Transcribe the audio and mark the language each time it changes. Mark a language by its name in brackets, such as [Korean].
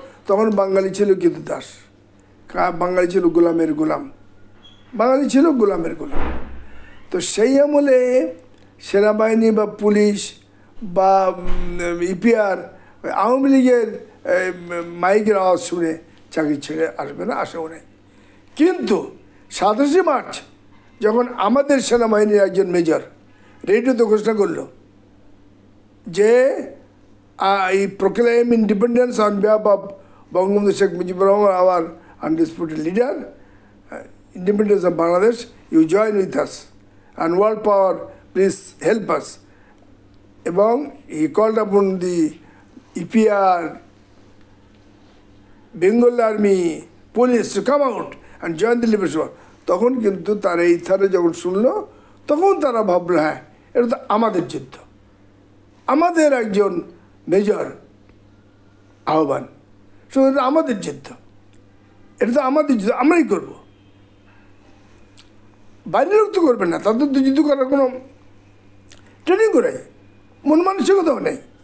[Bangla] তখন বাঙালি ছিল কিন্তু দাস, বাঙালি ছিল গোলামের গোলাম, বাঙালি ছিল গোলামের গোলাম। তো সেই আমলে সেনাবাহিনী বা পুলিশ বা ইপিআর আওয়ামী লীগের মাইকের আওয়াজ শুনে চাকরি ছেড়ে আসবে না, আসেও নেই। কিন্তু 27শে মার্চ যখন আমাদের সেনাবাহিনীর একজন মেজর রেডিওতে ঘোষণা করলো যে [English] I proclaim independence on behalf of Bangabandhu Sheikh Mujibur Rahman, our undisputed leader, independence of Bangladesh, you join with us, and world power, please help us. [Bangla] এবং [English] he called upon the EPR, Bengal Army, police to come out and join the liberation. [Bangla] তখন কিন্তু তারা এই থারে যখন শুনলো, তখন তারা ভাবলো হ্যাঁ এটা তো আমাদের যুদ্ধ, আমাদের একজন মেজর আহ্বান, সো এটা আমাদের যুদ্ধ, এটা তো আমাদের যুদ্ধ, আমরাই করব, বাইরের লোক তো করবে না, তাদের তো যুদ্ধ করার কোনো ট্রেনিং করে মন মানসিকতাও নেই।